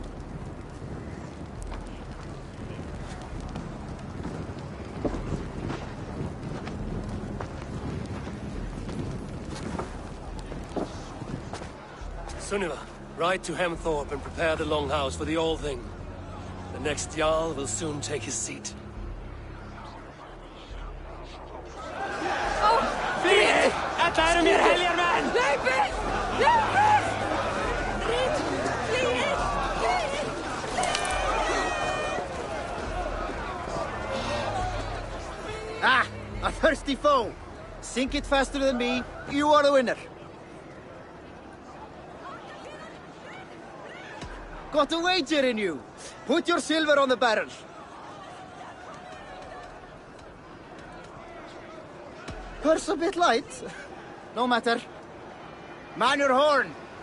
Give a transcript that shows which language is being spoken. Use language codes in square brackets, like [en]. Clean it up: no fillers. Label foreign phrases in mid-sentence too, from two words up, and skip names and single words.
[en] Sunniva, ride to Hemthorpe and prepare the Longhouse for the All-Thing. The next Jarl will soon take his seat. [is] Þetta eru mér heljar menn! Hlaupið! Hlaupið! Flýið! [en] Ah, a thirsty foe! Sink it faster than me, you are the winner. Got a wager in you. Put your silver on the barrel. Purse a bit light. No matter. Man your horn.